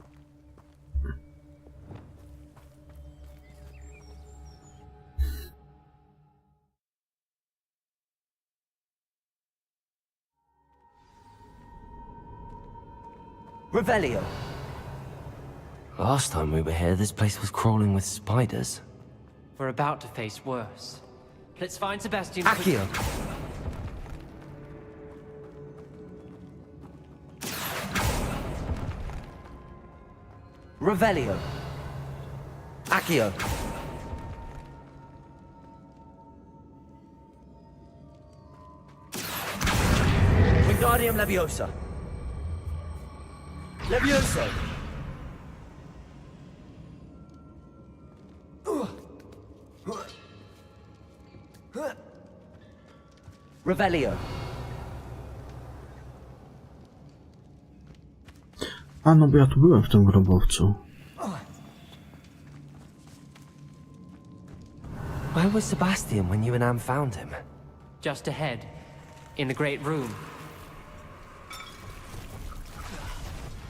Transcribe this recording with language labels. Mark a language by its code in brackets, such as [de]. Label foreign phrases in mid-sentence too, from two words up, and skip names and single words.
[en] Revelio. Last time we were here, this place was crawling with spiders. We're about to face worse. Let's find Sebastian. Accio! Revelio. Accio. Wingardium Leviosa. Levioso. Revelio. [pl] A no bo ja tu byłem w tym grobowcu. [en] Where was Sebastian when you and Anne found him? Just ahead, in the great room.